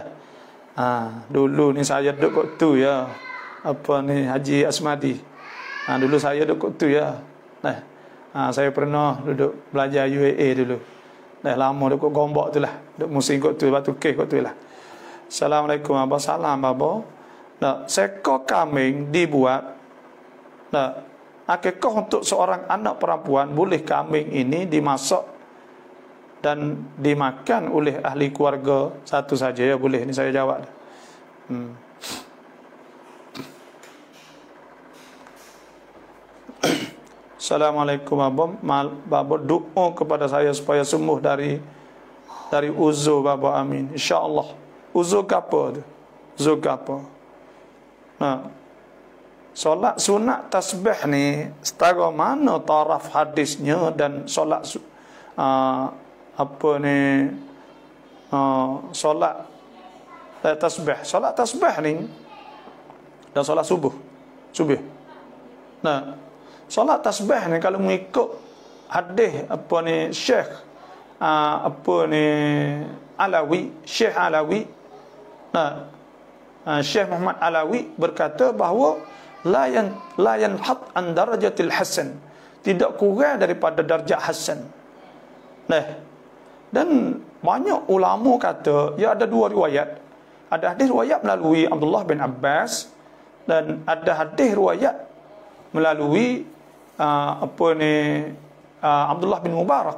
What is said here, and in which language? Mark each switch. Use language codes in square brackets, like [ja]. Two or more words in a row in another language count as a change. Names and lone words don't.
[ms] Dulu ni saya duduk kat tu ya. Apa ni Haji Asmadi. Dulu saya duduk kat tu ya. Dah. Saya pernah duduk belajar UAA dulu. Dah lama duduk kat Gombak tu lah. Duduk musim kat tu Batu Cave kat tu lah. Assalamualaikum abah. Salam abah. Nah, seekor kambing dibuat. Nah, akikah untuk seorang anak perempuan, boleh kambing ini dimasak dan dimakan oleh ahli keluarga satu saja? Ya boleh. Ini saya jawab. Assalamualaikum Baba, doa kepada saya supaya sembuh dari uzur Baba, amin. InsyaAllah. Uzur apa tu? Uzur apa? Nah, solat sunat tasbih ni setara mana taraf hadisnya, dan solat solat tasbih. Solat tasbih ni dan solat subuh. Nah, solat tasbih ni kalau mengikut hadis Syekh Syekh Alawi. Nah, Syekh Muhammad Alawi berkata bahawa [ar] لا ينحط عن درجة الحسن, [ms] tidak kurang daripada darjat hasan. Nah, dan banyak ulama kata ya ada dua riwayat. Ada hadis riwayat melalui Abdullah bin Abbas, dan ada hadis riwayat melalui Abdullah bin Mubarak.